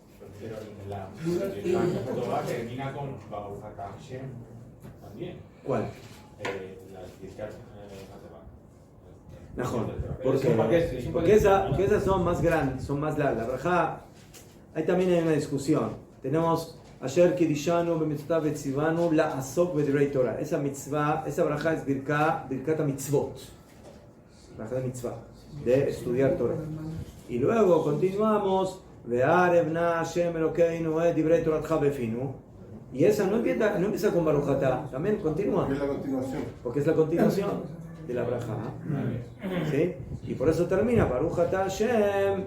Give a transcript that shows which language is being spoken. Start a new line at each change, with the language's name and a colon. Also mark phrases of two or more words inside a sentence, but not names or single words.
Spanish: Termina con
Hebrew: ברוך אתה השם
Spanish: también. ¿Cuál? Mejor. Porque Porque esas son más grandes, son más largas. La brajá, ahí también hay una discusión.
Hebrew: Tenemos אשר קדשנו במצוותיו וצוונו לעסוק בדברי תורה.
Spanish: Esa mitzvah, esa brajá es
Hebrew: ברכת מצוות.
Spanish: Brajá de mitzvah, de estudiar Torah. Y luego continuamos
Hebrew: והערב נא השם אלוקינו את דברי תורתך בפינו.
Spanish: Y esa no empieza con
Hebrew: ברוך אתה,
Spanish: también continúa. Es la continuación. Porque es la continuación de la brajá. ¿Sí? Y por eso termina
Hebrew: ברוך אתה השם.